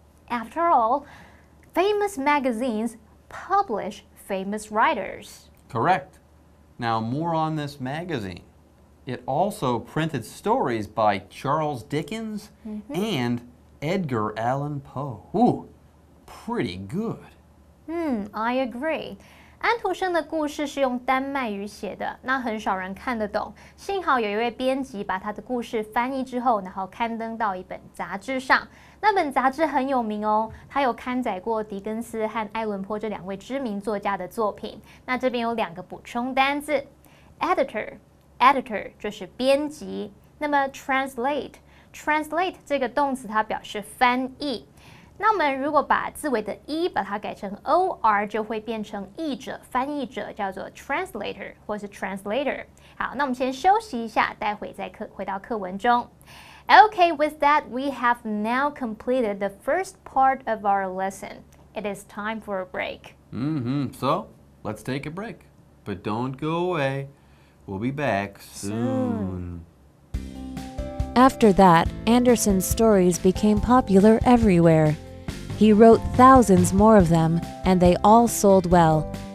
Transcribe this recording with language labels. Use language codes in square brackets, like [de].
[en] After all, famous magazines publish famous writers. Correct. Now more on this magazine. It also printed stories by Charles Dickens and Edgar Allan Poe. Ooh, pretty good.I agree. [zh] 安徒生的故事是用丹麦语写的，那很少人看得懂。幸好有一位编辑把他的故事翻译之后，然后刊登到一本杂志上。那本杂志很有名哦，它有刊载过狄更斯和爱伦坡这两位知名作家的作品。那这边有两个补充单字 ，editor 就是编辑。那么 translate 这个动词它表示翻译。那我们如果把字尾的 e 把它改成 or， 就会变成译者、翻译者，叫做 translator 或是 translator。好，那我们先休息一下，待会再回到课文中。 [en] Okay, with that, we have now completed the first part of our lesson. It is time for a break. So, let's take a break. But don't go away. We'll be back soon.After that, Andersen's stories became popular everywhere.He wrote thousands more of them, and they all sold well.